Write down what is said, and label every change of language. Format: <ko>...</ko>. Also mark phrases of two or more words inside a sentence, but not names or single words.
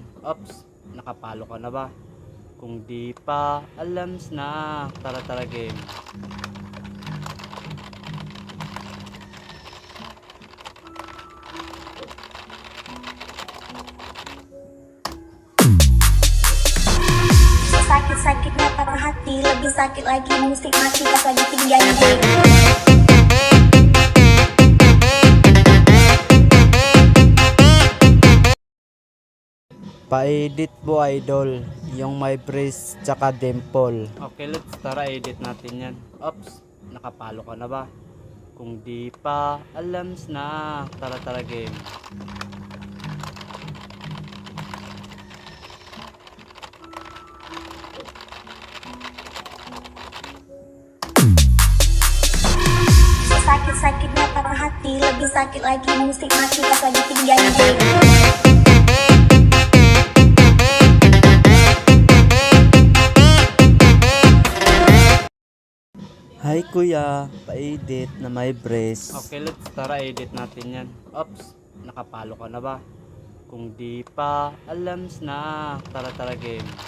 <tl>Oops, nakapalo ka na ba? Kung di pa, alams na. Tara game.</tl> <id>Sakit-sakit na patah hati, lebih sakit lagi musik mati pas lagi tinggal di.</id> <tl>Pa-edit po idol, yung may brace tsaka dimple. Okay, tara edit natin yan. Oops, nakapalo ka na ba? Kung di pa, alams na. Tara game.</tl> <id>Sakit-sakit na patah hati, lebih sakit lagi musik mati pas lagi tinggal di.</id> <tl>Hi kuya, pa-edit na may brace. Okay, tara edit natin yan. Oops, nakapalo ka na ba? Kung di pa, alams na. Tara game.</tl>